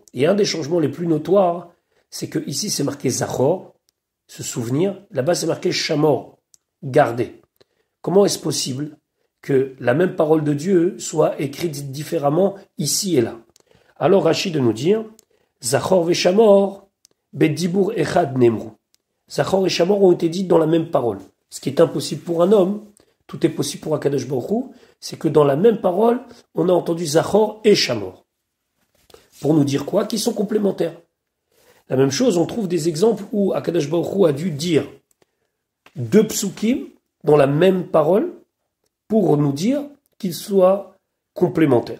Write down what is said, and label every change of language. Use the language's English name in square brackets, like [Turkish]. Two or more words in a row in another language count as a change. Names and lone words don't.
[French] Et un des changements les plus notoires, c'est que ici c'est marqué Zachor, se souvenir, là-bas c'est marqué Shamor, garder. Comment est-ce possible que la même parole de Dieu soit écrite différemment ici et là? Alors Rashi de nous dire, [Hebrew] זכור ושמור, בדבור אחד נאמרו. [French] Zachor et Shamor ont été dites dans la même parole. Ce qui est impossible pour un homme, tout est possible pour [Hebrew] הקדוש ברוך הוא, [French] c'est que dans la même parole, on a entendu Zachor et Shamor. Pour nous dire quoi? Qu'ils sont complémentaires. La même chose, on trouve des exemples où [Hebrew] הקדוש ברוך הוא [French] a dû dire 2 psukim dans la même parole pour nous dire qu'ils soient complémentaires.